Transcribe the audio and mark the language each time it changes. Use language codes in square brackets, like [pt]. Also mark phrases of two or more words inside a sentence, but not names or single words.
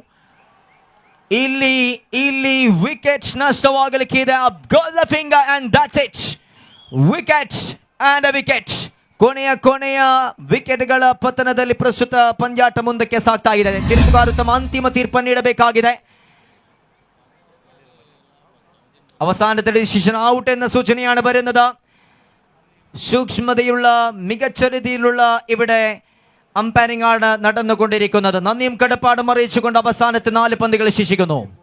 [kn] ಇಲ್ಲಿ ವಿಕೆಟ್ ನಷ್ಟವಾಗಲಿಕ್ಕೆ ಇದೆ. [en] Finger and that's it. Wicket and wicket. [kn] ಕೊನೆಯ ವಿಕೆಟ್ಗಳ ಪತನದಲ್ಲಿ ಪ್ರಸ್ತುತ ಪಂದ್ಯಾಟ ಮುಂದಕ್ಕೆ ಸಾಗ್ತಾ ಇದೆ. ತೀರ್ಪುಗಾರರು ತಮ್ಮ ಅಂತಿಮ ತೀರ್ಪನ್ನು ನೀಡಬೇಕಾಗಿದೆ. [ml] അവസാനത്തെ ഡിസിഷൻ ഔട്ട് എന്ന സൂചനയാണ് വരുന്നത്. സൂക്ഷ്മതയുള്ള മികച്ച രീതിയിലുള്ള ഇവിടെ അമ്പയറിംഗ് ആണ് നടന്നുകൊണ്ടിരിക്കുന്നത്. നന്ദിയും കടപ്പാടും അറിയിച്ചുകൊണ്ട് അവസാനത്തെ 4 പന്തുകൾ ശേഷിക്കുന്നു.